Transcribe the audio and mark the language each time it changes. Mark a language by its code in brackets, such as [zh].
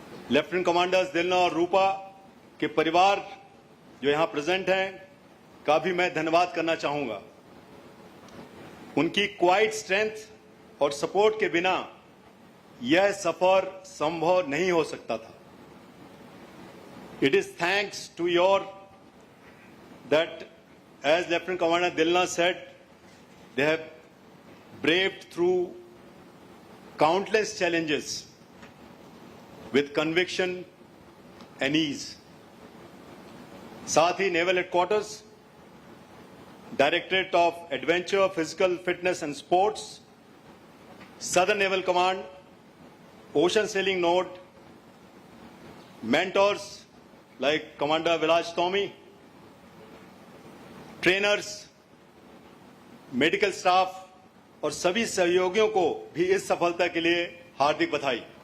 [hi] Lieutenant commanders दिलना और रूपा के परिवार जो यहां प्रेजेंट हैं का भी मैं धन्यवाद करना चाहूंगा। उनकी क्वाइट स्ट्रेंथ और सपोर्ट के बिना यह सफर संभव नहीं हो सकता था। [en] It is thanks to your that, as Lieutenant Commander Dilna said, they have braved through countless challenges with conviction and ease. [hi] साथ ही naval headquarters, directorate of adventure, physical fitness and sports, southern naval command, ocean selling note, [en] mentors like [hi] Commander Vilas Tommy, trainers, medical staff और सभी सहयोगियों को भी इस सफलता के लिए हार्दिक बधाई।